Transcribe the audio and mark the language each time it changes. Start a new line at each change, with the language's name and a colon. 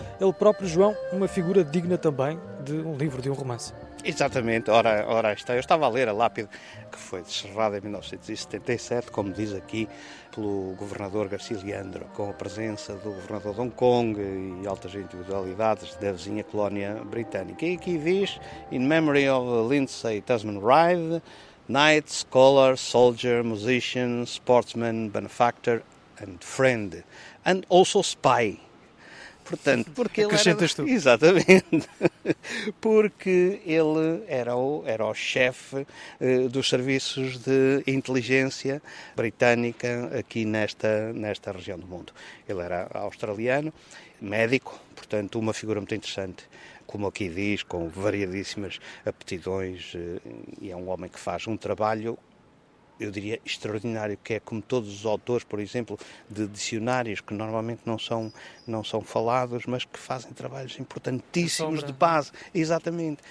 Portuguese: Ele próprio, João, uma figura digna também de um livro, de um romance. Exatamente, ora está. Eu estava a ler a lápide que foi descerrada em 1977, como diz aqui, pelo governador Garcia Leandro, com a presença do governador de Hong Kong e altas individualidades da vizinha colónia britânica. E aqui diz:
English: In memory of Lindsay Tasman Ride, Knight, Scholar, Soldier, Musician, Sportsman, Benefactor and Friend, and also Spy.
Portuguese: Portanto, porque acrescentas tu. Exatamente. Porque ele era o chefe dos serviços de inteligência britânica aqui nesta região do mundo. Ele era australiano, médico, portanto, uma figura muito interessante, como aqui diz, com variadíssimas aptidões, e é um homem que faz um trabalho, eu diria, extraordinário, que é como todos os autores, por exemplo, de dicionários, que normalmente não são falados, mas que fazem trabalhos importantíssimos de base. Exatamente.